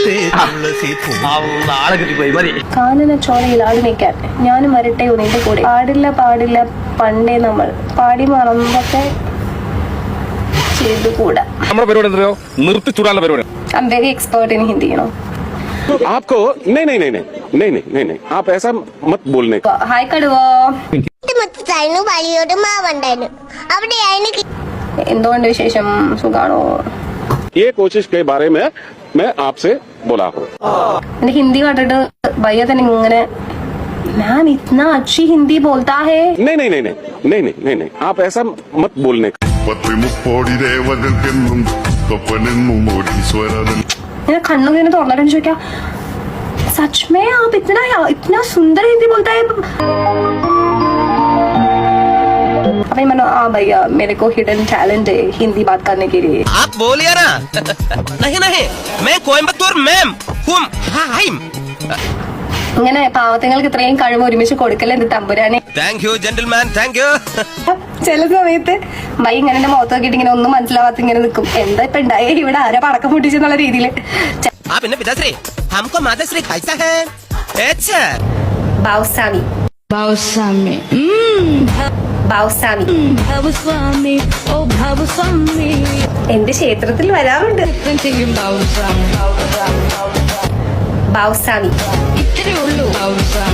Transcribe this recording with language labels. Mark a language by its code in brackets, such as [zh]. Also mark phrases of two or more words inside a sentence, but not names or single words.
[ml] കാനന ചോലയിൽ ആടി നിൽക്കാൻ ഞാനും വരട്ടെയോ നിന്റെ കൂടെ. പാടില്ല പാടില്ല പണ്ടേ നമ്മൾ പാടി മറന്നൊക്കെ ചെയ്തുകൂടാ. [en] I am very expert in Hindi, [hi] आपको नहीं नहीं नहीं नहीं नहीं नहीं नहीं आप ऐसा मत बोलने. [ml] ഹായ് കടുവോ, എന്തുകൊണ്ട് വിശേഷം, സുഖാണോ? [hi] ये कोशिश के बारे में मैं आपसे बोला हूँ. [ml] എന്റെ ഹിന്ദി കണ്ടിട്ട് ഭയ്യ തന്നെ ഇങ്ങനെ [hi] मैम इतना अच्छी हिंदी बोलता है. नहीं नहीं नहीं नहीं नहीं नहीं नहीं नहीं आप ऐसा मत बोलने. [ml] ഞാൻ കണ്ണുങ്ങനെ തുറന്നിട്ട് ചോദിക്കാം, [hi] सच में आप इतना सुंदर हिंदी बोलता है. अभी मैंने भैया मेरे को [en] hidden talent [hi] है हिंदी बात करने के लिए. आप बोलिए ना. नहीं नहीं मैं कोयम्बतूर मैम हूं. [ml] ഇങ്ങനെ പാവത്തങ്ങൾക്ക് ഇത്രയും കഴിവ് ഒരുമിച്ച് കൊടുക്കല്ലേ എന്റെ തമ്പുരാനെ. [en] thank you gentleman, thank you. [ml] ചില സമയത്ത് ഭയ ഇങ്ങനെ എന്റെ മുഖത്ത് നോക്കിയിട്ട് ഇങ്ങനെ ഒന്നും മനസ്സിലാവാത്ത ഇങ്ങനെ നിൽക്കും. എന്താ ഇപ്പൊ ഉണ്ടായേ, ഇവിടെ ആരാ പടക്കം പൊട്ടിച്ചെന്നുള്ള രീതിയില്. [hi] പിന്നെ പിതാശ്രീ हमको माताश्री कैसा है? अच्छा [ml] ബാവുസ്വാമി ഭാവുസ്വാമി ബാവുസ്വാമി ഭാവുസ്വാമി ഓ ഭാവുസ്വാമി എന്റെ ക്ഷേത്രത്തിൽ വരാറുണ്ട്. ചെയ്യും ഭാവുസ്വാമി ബാവുസ്വാമി ഇത്രേ ഉള്ളൂ ഭാവുസ്വാമി.